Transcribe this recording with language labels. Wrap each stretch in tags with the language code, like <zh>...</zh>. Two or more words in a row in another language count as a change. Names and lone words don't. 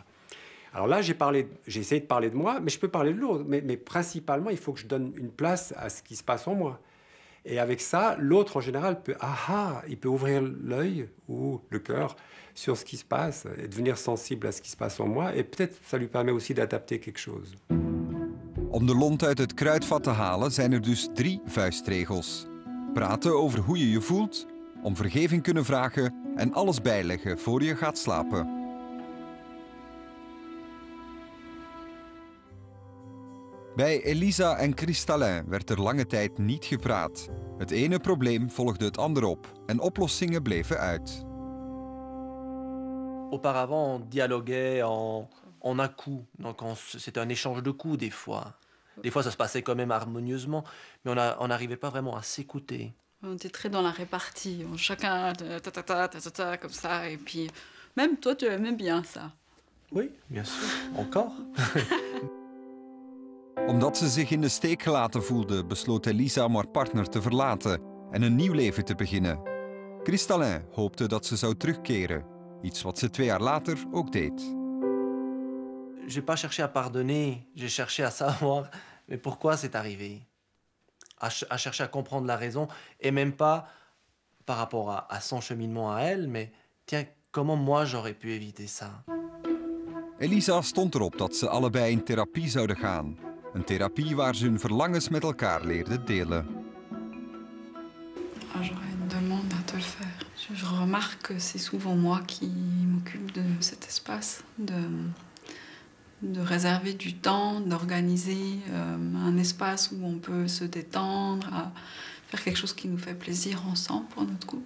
<fr>Alors là, j'ai essayé de parler de moi, mais je peux parler de l'autre. Mais principalement, il faut que je donne une place à ce qui se passe en moi. Et avec ça, l'autre, en général, il peut ouvrir l'œil ou le cœur sur ce qui se passe et devenir sensible à ce qui se passe en moi. Et peut-être ça lui permet aussi d'adapter quelque chose.</fr> <nl>Om de lont uit het kruidvat te halen zijn dus 3 vuistregels. Praten over hoe je je voelt, om vergeving kunnen vragen en alles bijleggen voor je gaat slapen. Bij Elisa en Cristallin werd er lange tijd niet gepraat. Het ene probleem volgde het ander op en oplossingen bleven uit.</nl> <fr>Auparavant, on dialoguait en à-coups. Donc c'était un échange de coups des fois. Des fois, ça se passait quand même harmonieusement, mais on n'arrivait pas vraiment à s'écouter. On était très dans la répartie. Chacun comme ça. Et puis, même toi, tu aimais bien ça. Oui, bien sûr. Encore.</fr> <nl>Omdat ze zich in de steek gelaten voelde, besloot Elisa om haar partner te verlaten en een nieuw leven te beginnen. Cristallin hoopte dat ze zou terugkeren. Iets wat ze 2 jaar later ook deed.</nl> <fr>J'ai pas cherché à pardonner, j'ai cherché à savoir mais pourquoi c'est arrivé. À chercher à comprendre la raison et même pas par rapport à son cheminement à elle, mais tiens, comment moi j'aurais pu éviter ça.</fr> <nl>Elisa stond erop dat ze allebei in therapie zouden gaan. Een therapie waar ze hun verlangens met elkaar leerden delen.</nl> <fr>J'aurais une demande à te le faire. Je remarque que c'est souvent moi qui m'occupe de cet espace, de réserver du temps, d'organiser un espace où on peut se détendre, à faire quelque chose qui nous fait plaisir ensemble pour notre couple.</fr>